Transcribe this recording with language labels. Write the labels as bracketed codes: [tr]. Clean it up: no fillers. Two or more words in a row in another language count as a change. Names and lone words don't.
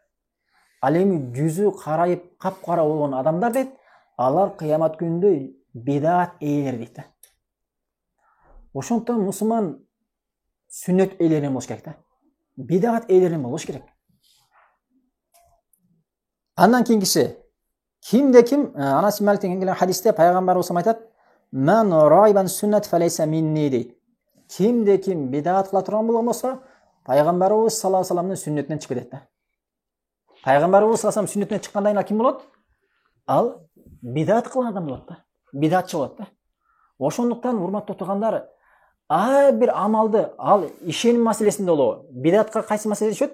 [ky] Ал эми жүзү карайып капкара болгон адамдар дейт, алар кыямат күнүндө бид'ат ээлери дейт да. Ошондон мусулман сүннөт ээлеринен болуш керек да. Бид'ат ээлеринен болуш керек. Андан кийинкиси, кимде ким Анас ибн Маликтен келген хадисте пайгамбарыбыз айтат: [ar] "من رغب عن سنتي فليس مني" дейт. [ky] Кимде ким бид'ат кыла турган болгон болсо, пайгамбарыбыз [ar] صلى الله عليه وسلم [ky] сүннөтүнөн чыгып кетет да. Пайгамбарыбыз [ar] صلى الله عليه وسلم [ky] сүннөтүнөн чыккандан кийин ким болот? Ал бид'ат кылган адам болот да. Бид'атчы болот да. Ошондуктан урматтуу туугандар, ар бир амалды ал ишеним маселесинде болобу, бид'атка кайсы маселеде түшөт?